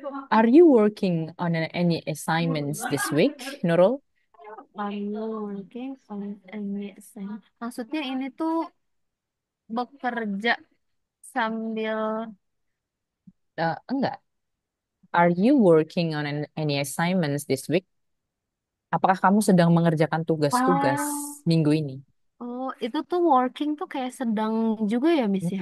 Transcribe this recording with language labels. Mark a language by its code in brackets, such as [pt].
[en] Are you working on any assignments this week, Nurul? Are you working on any assignment? [id] Maksudnya ini tuh bekerja sambil Enggak. [en] Are you working on any assignments this week? [id] Apakah kamu sedang mengerjakan tugas-tugas oh minggu ini? oh itu tuh working tuh kayak sedang juga ya Miss ya